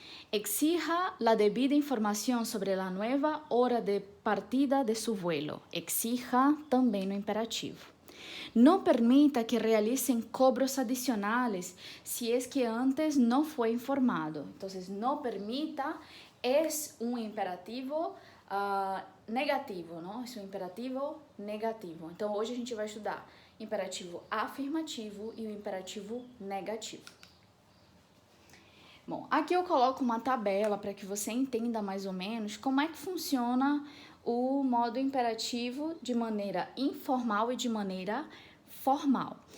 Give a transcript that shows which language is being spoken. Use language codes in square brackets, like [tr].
[es] Exija la debida información sobre la nueva hora de partida de su vuelo. [pt] Exija também no imperativo. [es] No permita que realicen cobros adicionales si es que antes no fue informado. Entonces, no permita es un imperativo negativo, [pt] não? É um imperativo negativo. Então, hoje a gente vai estudar imperativo afirmativo e o imperativo negativo. Bom, aqui eu coloco uma tabela para que você entenda mais ou menos como é que funciona o modo imperativo de maneira informal e de maneira formal.